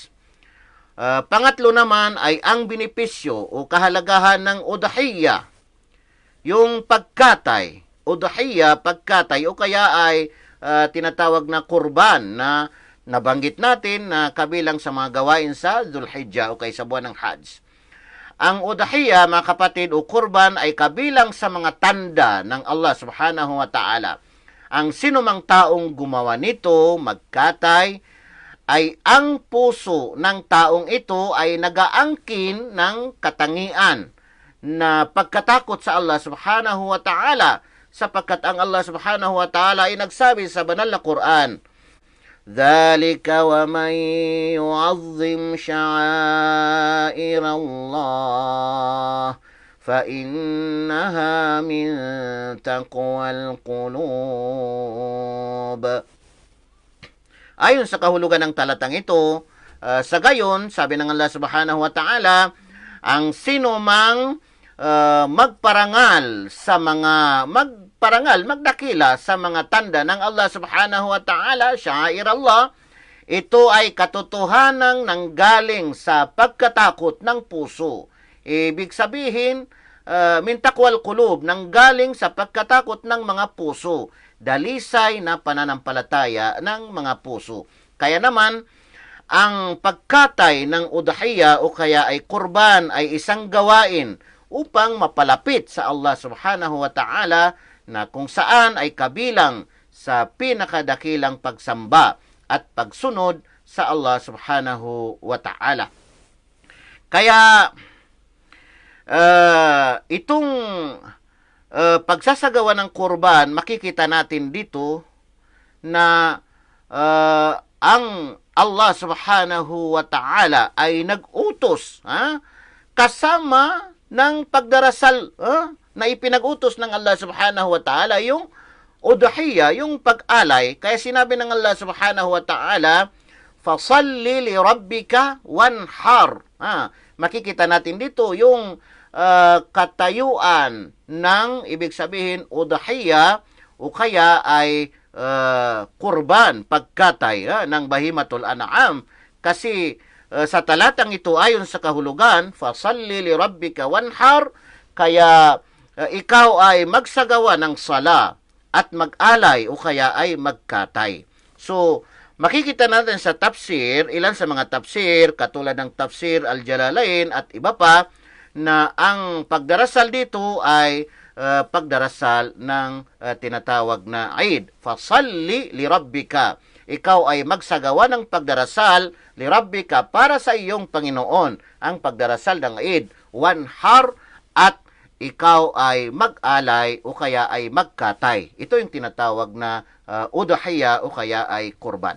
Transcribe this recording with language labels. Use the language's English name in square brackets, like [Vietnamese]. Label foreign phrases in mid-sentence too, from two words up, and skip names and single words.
[Filipino] Pangatlo naman ay ang benepisyo o kahalagahan ng udhiyah, yung pagkatay. Udhiyah, pagkatay o kaya ay tinatawag na kurban na nabanggit natin na kabilang sa mga gawain sa Dhul-Hijjah o kaya sa buwan ng Hajj. Ang udhiyah, mga kapatid, o kurban ay kabilang sa mga tanda ng Allah [Arabic] سبحانه وتعالى. [Filipino] Ang sinumang taong gumawa nito, magkatay, ay ang puso ng taong ito ay nagaangkin ng katangian na pagkatakot sa Allah [Arabic] سبحانه وتعالى, [Filipino] sapagkat ang Allah [Arabic] سبحانه وتعالى [Filipino] ay nagsabi sa banal na Quran, [Arabic] ذَلِكَ وَمَنْ يُعَظِّمْ شَعَائِرَ اللَّهِ فَإِنَّهَا مِنْ تَقْوَى الْقُلُوبِ. [Filipino] Ayon sa kahulugan ng talatang ito, sa gayon, sabi ng Allah [Arabic] سبحانه وتعالى, [Filipino] ang sino mang magparangal, magdakila sa mga tanda ng Allah [Arabic] سبحانه وتعالى, شعائر الله, [Filipino] ito ay katotohanang nanggaling sa pagkatakot ng puso. Ibig sabihin, [Arabic] من تقوى القلوب, [Filipino] nanggaling sa pagkatakot ng mga puso, dalisay na pananampalataya ng mga puso. Kaya naman, ang pagkatay ng udhiyah o kaya ay kurban ay isang gawain upang mapalapit sa Allah [Arabic] سبحانه وتعالى, [Filipino] na kung saan ay kabilang sa pinakadakilang pagsamba at pagsunod sa Allah [Arabic] سبحانه وتعالى. [Filipino] Kaya itong pagsasagawa ng kurban, makikita natin dito na ang Allah [Arabic] سبحانه وتعالى [Filipino] ay nag-utos kasama ng pagdarasal na ipinag-utos ng Allah [Arabic] سبحانه وتعالى, [Filipino] yung udhiyah, yung pag-alay. Kaya sinabi ng Allah [Arabic] سبحانه وتعالى, فصل لربك وانحر. [Filipino] Makikita natin dito yung katayuan ng, ibig sabihin, udhiyah o kaya ay kurban, pagkatay ng [Arabic] بهيمة الأنعام. [Filipino] Kasi sa talatang ito, ayon sa kahulugan, [Arabic] فصل لربك وانحر, [Filipino] kaya ikaw ay magsagawa ng sala at mag-alay o kaya ay magkatay. So, makikita natin sa tafsir, ilan sa mga tafsir, katulad ng tafsir Al-Jalalain at iba pa, na ang pagdarasal dito ay pagdarasal ng tinatawag na Eid. [Arabic] فصل لربك. [Filipino] Ikaw ay magsagawa ng pagdarasal [Arabic] لربك [Filipino] para sa iyong Panginoon. Ang pagdarasal ng Eid, wanhar, at ikaw ay mag-alay o kaya ay magkatay. Ito yung tinatawag na udhiyah o kaya ay kurban.